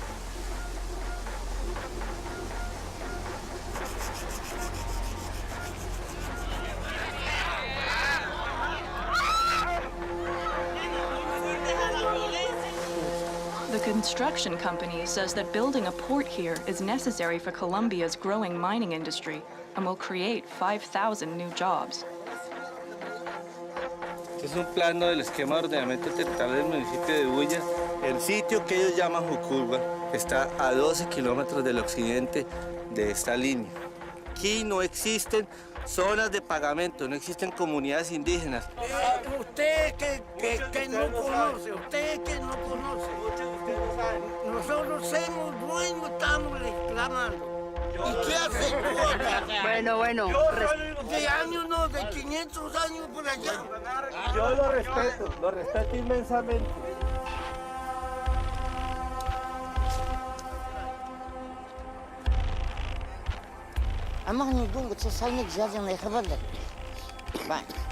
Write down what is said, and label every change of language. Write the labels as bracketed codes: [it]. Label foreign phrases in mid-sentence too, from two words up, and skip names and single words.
[en] The construction company says that building a port here is necessary for Colombia's growing mining industry and will create 5,000 new jobs. [es] Es un plano del esquema de ordenamiento territorial del municipio de Bulla. El sitio que ellos llaman Jucurba está a 12 kilómetros del occidente de esta línea. Aquí no existen zonas de pagamento, no existen comunidades indígenas. Usted que no conoce, nosotros somos dueños, estamos reclamando. ¿Y qué hace tú? Bueno. De años no, de 500 años por allá. Yo lo respeto inmensamente. أما هني يقول قلت ساينك جازم يخبرك بعد